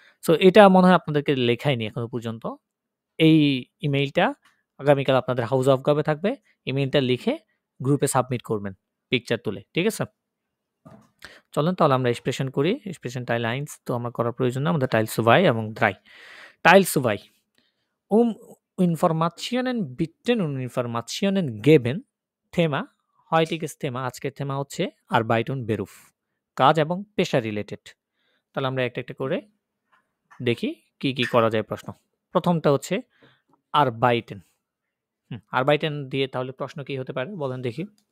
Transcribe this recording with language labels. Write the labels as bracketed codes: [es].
[bn] So এটা মনে হয় আপনাদেরকে লেখাইনি এখনো পর্যন্ত। এই ইমেইলটা আগামীকাল আপনাদের হাউস অফ গাবে থাকবে। ইমেইলটা লিখে গ্রুপে সাবমিট করবেন পিকচার তুলে। ঠিক আছে? চলেন তাহলে আমরা এক্সপ্রেশন করি। এক্সপ্রেশন টাইল 1 তো আমার করার প্রয়োজন না। আমাদের টাইল 2 এবং 3। [de] Teil 2. Informationen bitten und Informationen geben. Thema, heutiges Thema, আজকের Thema হচ্ছে Arbeit und Beruf. [bn] কাজ এবং পেশা রিলেটেড। তাহলে আমরা একটা করে দেখি কি কি করা যায় প্রশ্ন। প্রথমটা হচ্ছে Arbeiten. Arbeiten দিয়ে তাহলে প্রশ্ন কি হতে পারে বলেন দেখি।